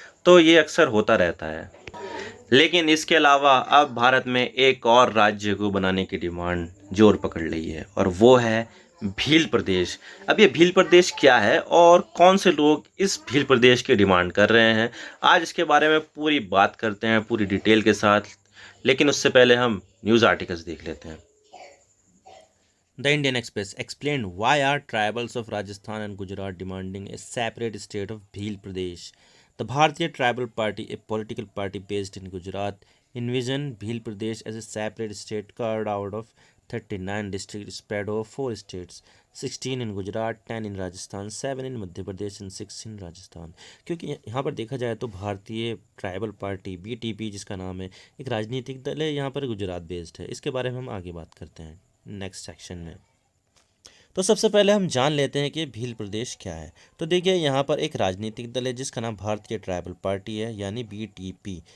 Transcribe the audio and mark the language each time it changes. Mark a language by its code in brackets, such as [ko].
[hi] तो ये अक्सर होता रहता है। लेकिन इसके अलावा अब भारत में एक और राज्य को बनाने की डिमांड जोर पकड़ रही है और वो है भील प्रदेश। अब ये भील प्रदेश क्या है और कौन से लोग इस भील प्रदेश की डिमांड कर रहे हैं, आज इसके बारे में पूरी बात करते हैं पूरी डिटेल के साथ। लेकिन उससे पहले हम न्यूज़ आर्टिकल्स देख लेते हैं। [en] The Indian Express explained why are tribals of Rajasthan and Gujarat demanding a separate state of Bhil Pradesh. The Bharatiya Tribal Party, a political party based in Gujarat, envisioned Bhil Pradesh as a separate state carved out of 39 districts spread over 4 states, 16 in Gujarat, 10 in Rajasthan, 7 in Madhya Pradesh and 6 in Rajasthan। [hi] क्योंकि यहाँ पर देखा जाए तो भारतीय tribal party BTP जिसका नाम है, एक राजनीतिक दल है, यहाँ पर गुजरात बेस्ड है। इसके बारे में हम आगे बात करते हैं नेक्स्ट सेक्शन में। तो सबसे पहले हम जान लेते हैं कि भील प्रदेश क्या है। तो देखिए, यहाँ पर एक राजनीतिक दल है जिसका नाम भारतीय ट्राइबल पार्टी है यानी BTP।